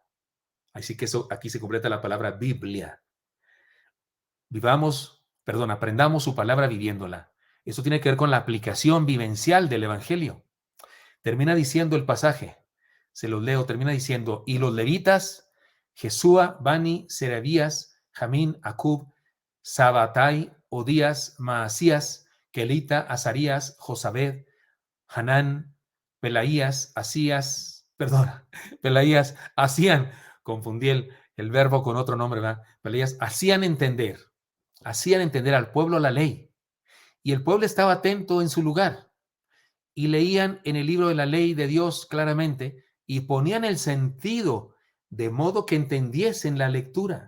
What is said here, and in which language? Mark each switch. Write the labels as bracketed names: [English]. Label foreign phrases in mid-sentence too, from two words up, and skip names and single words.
[Spanish] Así que eso, aquí se completa la palabra Biblia. Aprendamos su palabra viviéndola. Eso tiene que ver con la aplicación vivencial del Evangelio. Termina diciendo el pasaje, se los leo, termina diciendo, y los levitas, Jesúa, Bani, Serebías, Jamín, Acub, Sabatai, Odías, Maasías, Kelita, Azarías, Josabed, Hanán, Pelaías, hacían, confundí el verbo con otro nombre, ¿verdad? Pelaías, hacían entender al pueblo la ley. Y el pueblo estaba atento en su lugar y leían en el libro de la ley de Dios claramente y ponían el sentido de modo que entendiesen la lectura.